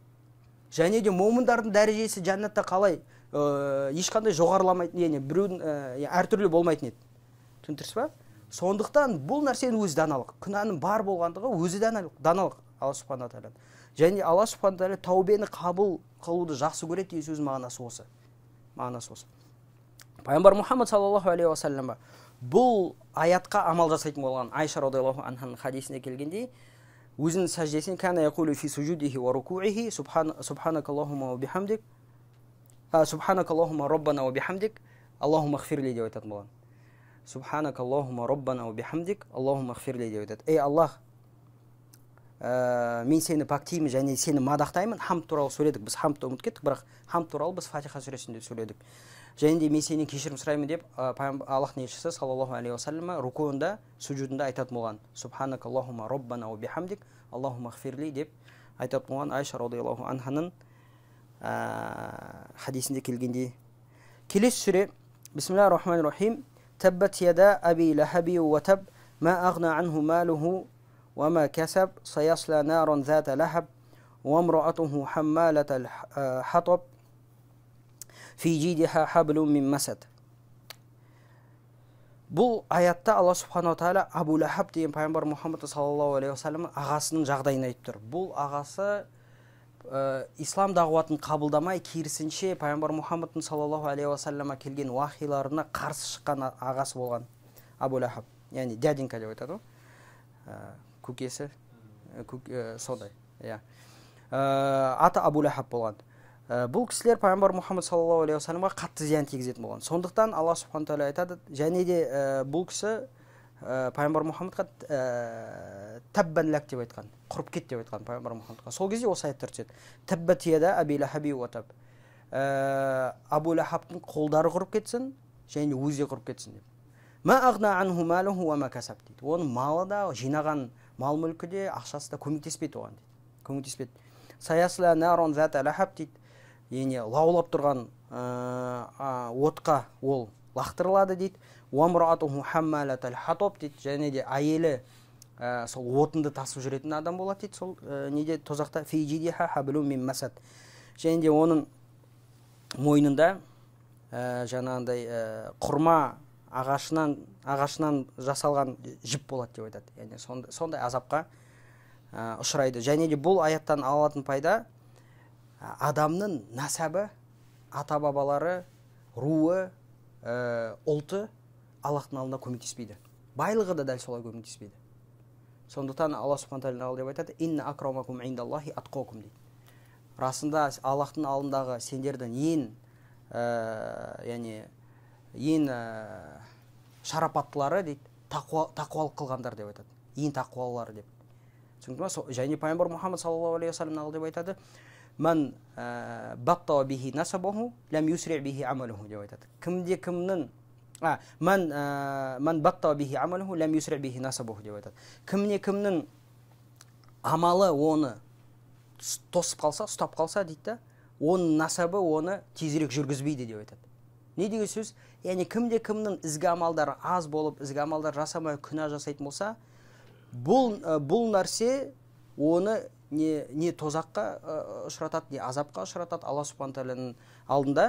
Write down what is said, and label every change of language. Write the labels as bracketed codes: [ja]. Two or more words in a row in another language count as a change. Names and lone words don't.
[kk] Және де момындардың дәрежесі жәннатта қалай ешқандай жоғарыламайтын, яғни біреудің әртүрлі болмайтын еді. Түсіндірсіз ба? Сондықтан бұл нәрсенің өзі даналық. Күнәнің бар болғандығы өзі даналық Алла Субхана Тағала. Және Алла Субхана Тағала тәубені қабыл қылуды жақсы көреді деген сөз мағынасы осы. Мағынасы осы. Пайғамбар Мұхаммад [ar] صلى الله عليه وسلم [kk] бұл аятқа амал жасайтын болған Айша [ar] رضي الله عنها [kk] хадисіне келгенде, өзінің сәждесін [ar] كان يقول في سجوده وركوعه سبحانك اللهم وبحمدك سبحانك اللهم ربنا وبحمدك اللهم اغفر لي [kk] деп айтатын болған. [ar] سبحانك اللهم ربنا وبحمدك اللهم اغفر لي [kk] деп айтады. Ей Аллах, мен сені пактеймін және сені мадақтаймын. Хамд туралы сөйледік, біз хамдты ұмытып кеттік, бірақ хамд туралы біз Фатиха сүресінде сөйледік. Және де мен сенен кешірім сұраймын деп Аллахтың елшісі [ar] صلى الله عليه وسلم [kk] рукуында, суджудында айтатын болған. [ar] سبحانك اللهم ربنا وبحمدك اللهم اغفر لي [kk] деп айтатын болған Айша [ar] رضي الله عنها [kk] хадисінде келгенде. Келесі сүре [ar] بسم الله الرحمن الرحيم تبت يدا أبي لهب وتب ما أغنى عنه ماله وما كسب سيصلى نارا ذات لهب وامرأته حمالة الحطب في جيدها حبل من مسد. [kk] Бұл аятта Алла Субхана ва Тағала Абу Лахаб деген пайғамбар Мұхаммад [ar] صلى الله عليه وسلم [kk] ағасының жағдайын айтып тұр. Бұл ағасы ислам дағуатын қабылдамай, керісінше пайғамбар Мұхаммад [ar] صلى الله عليه وسلم [kk] келген уахиларына қарсы шыққан ағасы болған Абу Лахаб. Яғни дяденька деп айтады ғой. Көкесі сондай. Аты Абу Лахаб болған. Бұл кісілер пайғамбар Мұхаммад [ar] صلى الله عليه وسلم [kk] қатты зиян тигізетін болған. Сондықтан Алла Субхана Тағала айтады, және де бұл кісі пайғамбар Мұхаммадқа [ar] تبا لك [kk] деп айтқан, құрып кет деп айтқан пайғамбар Мұхаммадқа. Сол кезде осы аяттар түседі. [ar] تبت يدا أبي لهب وتب. [kk] Абу Лахабтың қолдары құрып кетсін, және өзі құрып кетсін деп. [ar] ما أغنى عنه ماله وما كسب [kk] дейді. Оның малы да, жинаған мал мүлкі де, ақшасы да көмектеспейді оған дейді. Көмектеспейді. [ar] سيصلى نارا ذات لهب [kk] дейді. Яғни лаулап тұрған отқа ол лақтырылады дейді. [ar] وامرأته حمالة الحطب [kk] дейді. Және де әйелі сол отынды тасып жүретін адам болады дейді. Сол неде тозақта [ar] في جيدها حبل من مسد. [kk] Және де оның мойнында жаңағындай құрма ағашынан жасалған жіп болады деп айтады. Яғни сондай азапқа ұшырайды. Және де бұл аяттан алатын пайда адамның насабы, ата-бабалары, руы, ұлты Аллахтың алдында көмектеспейді. Байлығы да дәл солай көмектеспейді. Сондықтан Алла Субхана Тағала деп айтады: [ar] "إن أكرمكم عند الله أتقاكم" дейді. [kk] расында Аллахтың алдындағы сендердің ең шарапаттылары дейді тақуалық қылғандар деп айтады. Ең тақуалылары деп. Түсінді ма? Және пайғамбар Мұхаммад [ar] صلى الله عليه وسلم [kk] деп айтады: [ar] "من بطأ به نسبه لم يسرع به عمله" [kk] деп айтады. [ar] من بطأ به عمله لم يسرع به نسبه [kk] деп айтады. Кімнің амалы оны тосып қалса, ұстап қалса дейді, оның насабы оны тезірек жүргізбейді деп айтады. Не деген сөз? Яғни кімнің ізгі амалдары аз болып, ізгі амалдар жасамай күнә жасайтын болса, бұл нәрсе оны не тозаққа ұшыратады, не азапқа ұшыратады Алла субхана тағаланың алдында.